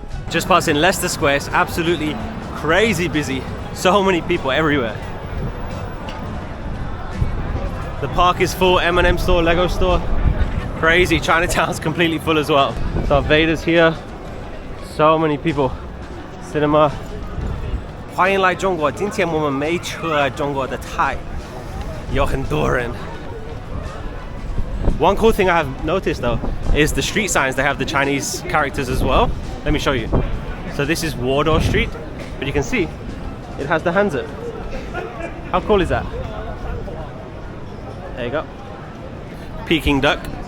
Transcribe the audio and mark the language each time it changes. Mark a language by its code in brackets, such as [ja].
[en] Just passing Leicester Square. It's absolutely crazy busy. So many people everywhere. The park is full. M&M store, Lego store. Crazy. Chinatown's completely full as well. Darth Vader's here. So many people. Cinema. [zh] 欢迎来中国，今天我们没吃中国的菜，有很多人。 [en] One cool thing I have noticed though is the street signs. They have the Chinese characters as well. Let me show you. So this is Wardour Street, but you can see it has the Hansa. How cool is that? There you go. Peking duck.